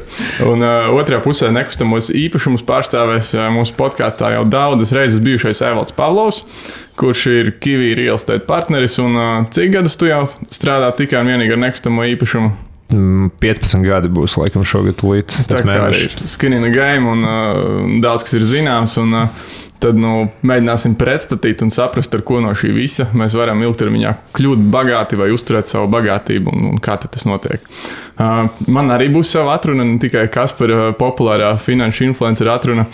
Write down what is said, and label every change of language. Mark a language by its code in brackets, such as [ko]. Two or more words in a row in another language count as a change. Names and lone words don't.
[lv] Un otrā pusē nekustamos īpašumus pārstāvēs mūsu podkāstā jau daudzas reizes bijušais Evalds Pavlovs, kurš ir Kiwi Real Estate partneris. Un cik gadus tu jau strādā tikai un vienīgi ar nekustamo īpašumu? 15 gadi būs, laikam, šogad tūlīt. Tā kā arī [en] skin in the game [lv] un daudz, kas ir zināms. Un tad mēģināsim pretstatīt un saprast, ar ko no šī visa mēs varam ilgtermiņā kļūt bagāti vai uzturēt savu bagātību un kā tas notiek. Man arī būs sava atruna, ne tikai Kaspara populārā finanšu influencera atruna.